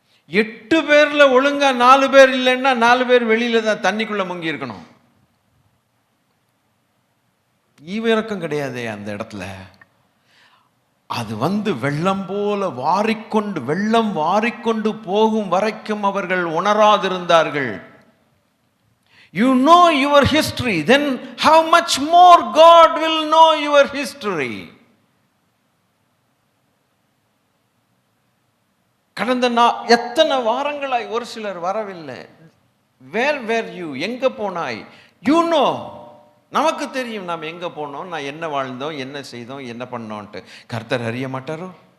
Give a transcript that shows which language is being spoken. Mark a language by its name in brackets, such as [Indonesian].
[Tamil] 8 பேர்ல ஒழுங்கா 4 பேர் இல்லைன்னா 4 பேர் வெளியில தான் தண்ணிக்குள்ள முங்கி இருக்கணும். ஈவிரக்கம் கிடையாது அந்த இடத்துல. அது வெள்ளம் போல வெள்ளம் வாரிக்கொண்டு போகும் வரைக்கும் அவர்கள் உணராதிருந்தார்கள். [English] You know your history, then how much more God will know your history. [Tamil] கடந்த எத்தனை வாரங்களாய் ஒரு சிலர் வரவில்லை. [English] Where where you? [Tamil] எங்க போனாய்? [English] you know, [Tamil] நமக்கு தெரியும் நாம் எங்க போனோம், நான் என்ன வாழ்ந்தோம், என்ன செய்தோம், என்ன பண்ணோன்ட்டு. கர்த்தர் அறிய மாட்டாரோ?